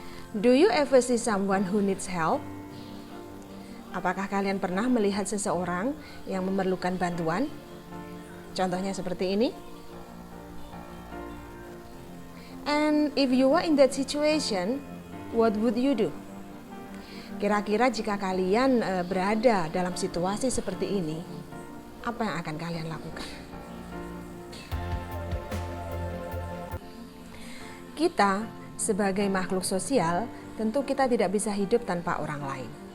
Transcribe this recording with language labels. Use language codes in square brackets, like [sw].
[en] Do you ever see someone who needs help? [id] Apakah kalian pernah melihat seseorang yang memerlukan bantuan? Contohnya seperti ini. [en] And if you were in that situation, what would you do? [id] Kira-kira jika kalian berada dalam situasi seperti ini, apa yang akan kalian lakukan? Kita sebagai makhluk sosial, tentu kita tidak bisa hidup tanpa orang lain.